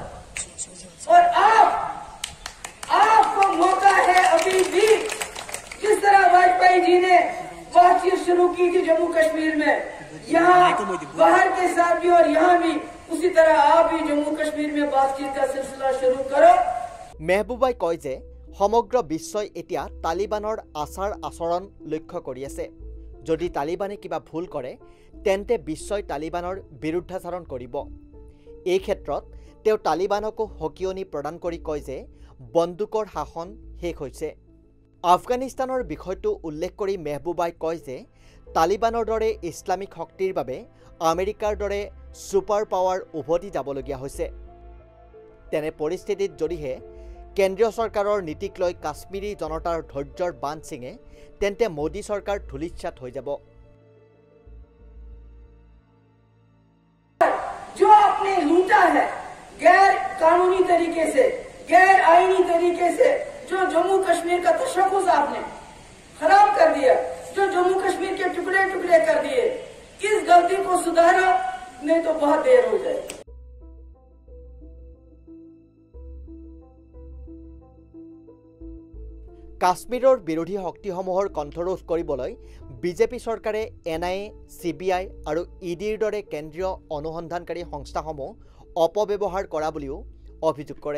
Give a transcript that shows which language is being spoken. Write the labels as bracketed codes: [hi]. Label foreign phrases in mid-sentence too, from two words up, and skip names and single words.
[hi] और आपको मौका है अभी भी, जिस तरह वाजपेयी जी ने बातचीत शुरू की थी जम्मू कश्मीर में, यहाँ बाहर के साथ भी और यहाँ भी उसी तरह आप भी जम्मू कश्मीर में बातचीत का सिलसिला शुरू करो। [as] মেহবুবাই কয় যে সমগ্ৰ বিশ্বই এতিয়া তালিবানৰ আচাৰ আচৰণ লক্ষ্য কৰি আছে। যদি তালিবানে কিবা ভুল কৰে তেন্তে বিশ্বই তালিবানৰ বিৰুদ্ধাচৰণ কৰিব। এই ক্ষেত্ৰত তেওঁ তালিবানকো সকিয়নি প্ৰদান কৰি কয় যে বন্দুকৰ শাসন শেষ হৈছে। আফগানিস্তানৰ বিষয়টো উল্লেখ কৰি মেহবুবাই কয় যে তালিবানৰ দৰে ইছলামিক শক্তিৰ বাবে আমেৰিকাৰ দৰে ছুপাৰ পাৱাৰ উভতি যাবলগীয়া হৈছে। তেনে পৰিস্থিতিত যদিহে কেন্দ্ৰীয় চৰকাৰৰ নীতিক লৈ কাশ্মীৰী জনতাৰ ধৈৰ্যৰ বান্ধ ছিঙে তেন্তে মোদী চৰকাৰ ধূলিসাৎ হৈ যাব। [hi] जो आपने लूटा है गैर कानूनी तरीके से, गैर आईनी तरीके से, जो जम्मू कश्मीर का तशक्कुस आपने खराब कर दिया, जो जम्मू कश्मीर के टुकड़े टुकड़े कर दिए, इस गलती को सुधारो, नहीं तो बहुत देर हो जाएगी। [as] কাশ্মীৰৰ বিৰোধী শক্তিসমূহৰ কণ্ঠৰোধ কৰিবলৈ বিজেপি চৰকাৰে NIA, CBI আৰু EDৰ দৰে কেন্দ্ৰীয় অনুসন্ধানকাৰী সংস্থাসমূহ অপব্যৱহাৰ কৰা বুলিও অভিযোগ কৰে।